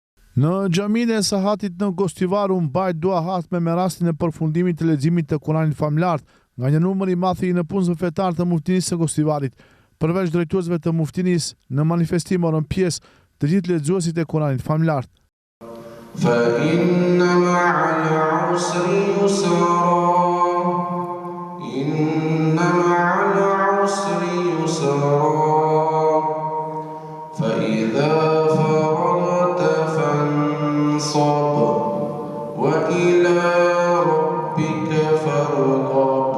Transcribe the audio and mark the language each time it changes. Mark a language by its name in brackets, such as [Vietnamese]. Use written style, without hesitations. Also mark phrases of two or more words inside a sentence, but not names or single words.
[Albanian] Në xhaminë e Sahatit në Gostivar u mbajt dua hatme me rastin e përfundimit të leximit të Kuranit famlar nga një numër i madh i nëpunësve fetar të Muftinisë së Gostivarit. Përveç drejtuesve të Muftinisë, në manifestim morën pjesë të gjithë lexuesit e Kuranit famlar. [Arabic] فإن مع العسر يسرا إن مع العسر يسرا فإذا فرغت فانصب وإلى ربك فارغب